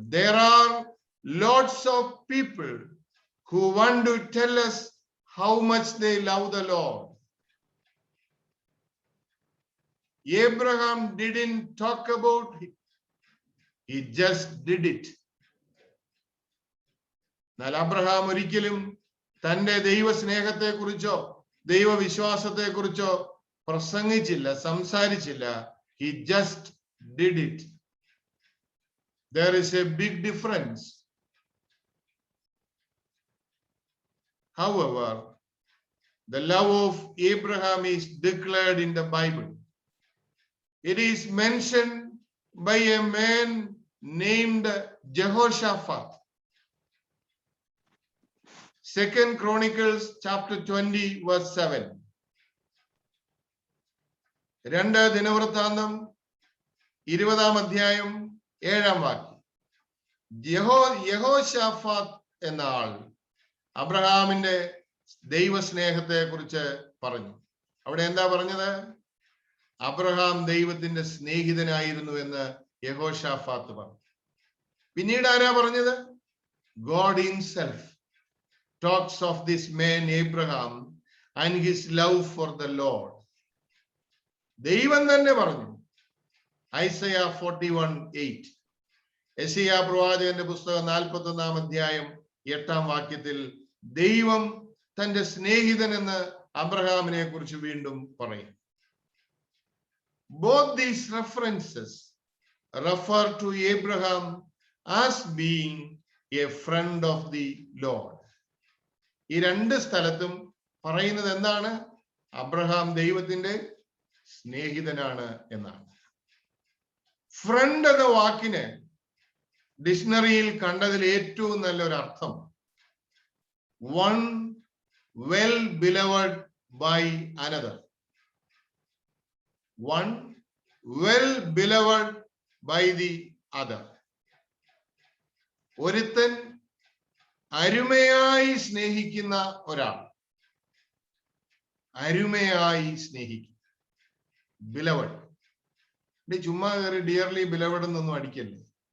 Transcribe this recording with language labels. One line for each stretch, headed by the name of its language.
English: There are lots of people who want to tell us how much they love the Lord. Abraham didn't talk about it. He just did it.
Malayalam: എന്നാൽ Abraham ഒരിക്കലും തന്റെ ദൈവസ്നേഹത്തെ കുറിച്ചോ ദൈവവിശ്വാസത്തെ കുറിച്ചോ പ്രസംഗിച്ചില്ല, സംസാരിച്ചില്ല.
English: He just did it. There is a big difference. However, the love of Abraham is declared in the Bible. It is mentioned by a man named Jehoshaphat. 2 Chronicles chapter 20 verse 7.
Malayalam: 2 ദിനവൃത്താന്തം 20-ാം അധ്യായം 7-ാം വാക്യം. യഹോശാഫാത്ത് എന്ന ആൾ അബ്രഹാമിന്റെ ദൈവസ്നേഹത്തെ കുറിച്ച് പറഞ്ഞു. അവിടെ എന്താ പറഞ്ഞത്? അബ്രഹാം ദൈവത്തിന്റെ സ്നേഹിതനായിരുന്നു എന്ന് യഹോശാഫാത്ത് പറഞ്ഞു. പിന്നീട് ആരാ പറഞ്ഞത്?
English: God himself talks of this man Abraham and his love for the Lord.
Malayalam: ദൈവം തന്നെ പറഞ്ഞു. ഐസയ 41:8. യെശയ്യാ പ്രവാചകന്റെ പുസ്തകം 41-ാം അധ്യായം 8-ാം വാക്യത്തിൽ ദൈവം തന്റെ സ്നേഹിതൻ എന്ന് അബ്രഹാമിനെ കുറിച്ച് വീണ്ടും പറയും.
English: Both these references refer to Abraham as being a friend of the Lord.
Malayalam: ഈ 2 സ്ഥലത്തും പറയുന്നത് എന്താണ്? അബ്രഹാം ദൈവത്തിന്റെ സ്നേഹിതനാണ് എന്നാണ്. ഫ്രണ്ട് എന്ന വാക്കിന് ഡിക്ഷണറിയിൽ കണ്ടതിൽ ഏറ്റവും നല്ലൊരു അർത്ഥം
English: one well beloved by another. One well beloved by the other.
Malayalam: ഒരുത്തൻ അരുമയായി സ്നേഹിക്കുന്ന ഒരാൾ. അരുമയായി സ്നേഹിക്കും. ബിലവഡ്. ചുമ്മാ കയറി
English: dearly beloved
Malayalam: എന്നൊന്നും അടിക്കല്ലേ.